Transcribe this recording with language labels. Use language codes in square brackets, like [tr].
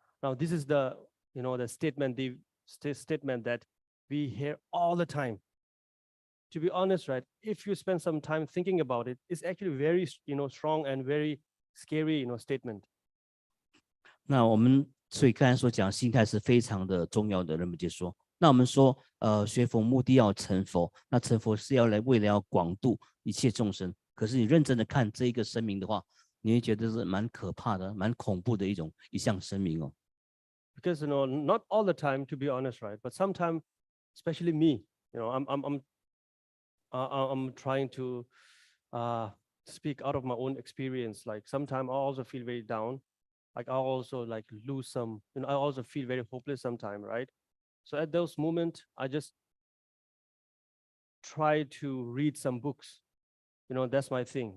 [en] Now, this is the statement, statement that we hear all the time. To be honest, right, if you spend some time thinking about it, it's actually very, strong and very scary, statement. [zh] 那我们所以刚才所讲，心态是非常的重要的。仁波切说，那我们说，学佛目的要成佛，那成佛是为了要广度一切众生。可是你认真的看这一个声明的话，你会觉得是蛮可怕的、蛮恐怖的一项声明哦。 [en] Because not all the time, to be honest, right? But sometimes, especially me, I'm trying to speak out of my own experience. Like sometimes I also feel very down. Like I also like lose some. I also feel very hopeless sometimes, right? So at those moments, I just try to read some books. That's my thing.